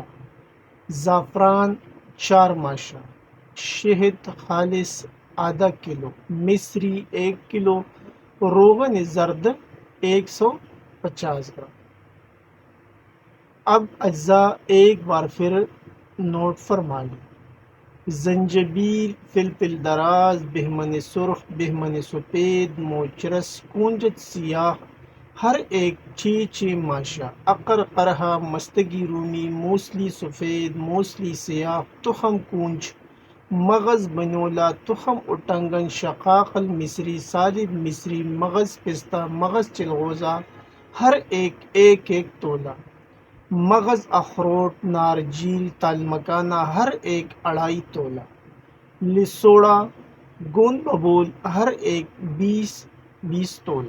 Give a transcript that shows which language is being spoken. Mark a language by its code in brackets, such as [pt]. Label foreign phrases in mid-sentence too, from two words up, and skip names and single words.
[ur] زعفران 4 ماشا، شہد خالص ½ کلو، مصری 1 کلو، روغن زرد 150 گرام۔ اب اجزاء ایک بار پھر نوٹ فرما لیں: زنجبیل، فلفل دراز، بہمن سرخ، بہمن سفید، موچرس، کنجد سیاہ، ہر ایک 6 ماشا۔ عقر قرہا، مستگی رومی، موسلی سفید، موسلی سیاہ، تخم کونچ، مغز بنولا، تخم اٹنگن، شقاقل مصری، سالب مصری، مغز پستہ، مغز چلغوزہ، ہر ایک تولہ۔ مغز اخروٹ، نارجیل، تال مکانا، ہر ایک 2.5 تولہ۔ لسوڑا، گوند ببول، ہر ایک 20 تولہ۔